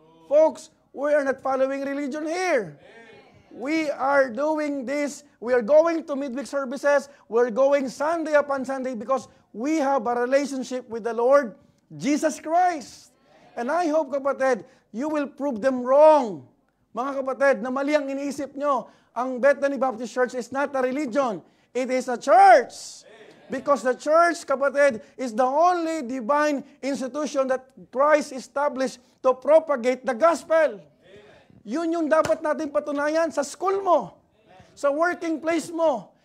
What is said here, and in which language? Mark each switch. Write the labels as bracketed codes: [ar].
[en] Folks, we are not following religion here. We are doing this. We are going to midweek services. We're going Sunday upon Sunday because we have a relationship with the Lord Jesus Christ. And I hope, kapatid, you will prove them wrong. [tl] Mga kapatid, na mali ang iniisip nyo. [en] Ang Bethany Baptist Church is not a religion. It is a church. Because the church, kapatid, is the only divine institution that Christ established to propagate the gospel. [tl] Yun yung dapat natin patunayan sa school mo, sa working place mo.